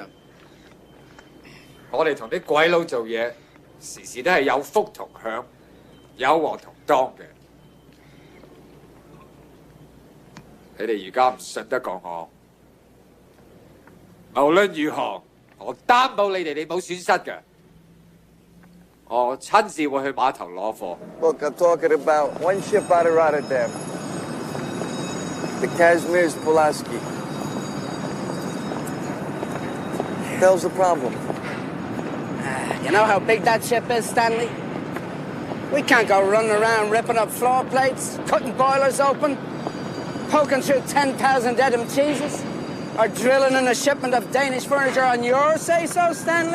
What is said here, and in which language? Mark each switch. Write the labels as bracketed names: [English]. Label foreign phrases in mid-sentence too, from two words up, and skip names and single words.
[Cantonese] 我哋同啲鬼佬做嘢，時時都係有福同享，有禍同當嘅。你哋而家唔信得過我，無論如何，我擔保你哋冇損失嘅。我親自會去碼頭攞貨。 [English] Look, I'm talking about one ship out of Rotterdam. The Kazimierz Pulaski. What the hell's the problem? You know how big that ship is, Stanley? We can't go running around ripping up floor plates, cutting boilers open, poking through 10,000 Edam cheeses, or drilling in a shipment of Danish furniture on your say-so, Stanley?